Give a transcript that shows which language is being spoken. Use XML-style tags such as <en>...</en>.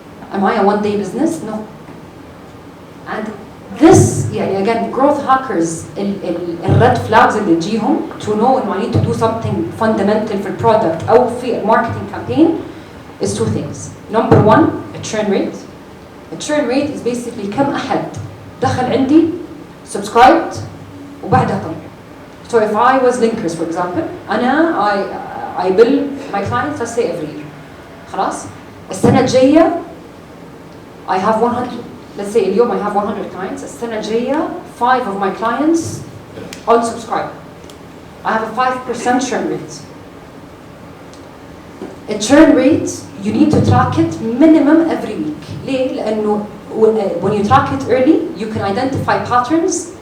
<en>Am I a 1-day business? No. And this يعني again growth hackers red flags</en> <ar>اللي تجيهم</ar> <en>to know إنه I need to do something fundamental</en> <ar>في البرودكت أو في</ar> <en>marketing campaign is 2 things. Number 1, a churn rate. A churn rate is basically</en> <ar>كم أحد دخل عندي</ar> <en>subscribed</en> <ar>وبعدها طلع.</ar> <en>So if I was Linkers for example, I bill my clients let's say every year.</en> <ar>خلاص السنة الجاية</ar> <en>I have 100. Let's say اليوم I have 100 clients.</en> <ar>السنة الجاية</ar> <en>5 of my clients unsubscribe. I have a 5% churn rate. A churn rate you need to track it minimum every week.</en> <ar>ليه؟ لأنه</ar> <en>when you track it early, you can identify patterns.</en>